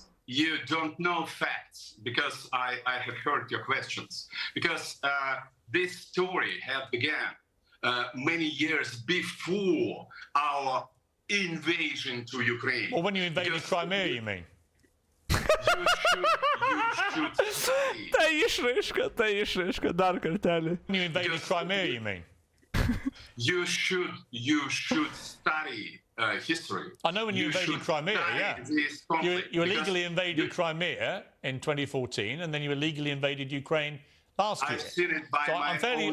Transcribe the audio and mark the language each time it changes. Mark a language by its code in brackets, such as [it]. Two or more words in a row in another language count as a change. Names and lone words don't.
[en] You don't know facts because I have heard your questions. Because this story had began many years before our invasion to Ukraine. Well, when you invaded Crimea, you mean? You should study. [lt] Ta išraiška, dar kartelį. [en] When you invaded Crimea, you mean? You should study history. I know when you invaded Crimea, yeah. You illegally invaded Crimea in 2014, and then you illegally invaded Ukraine last year. I've seen it by my own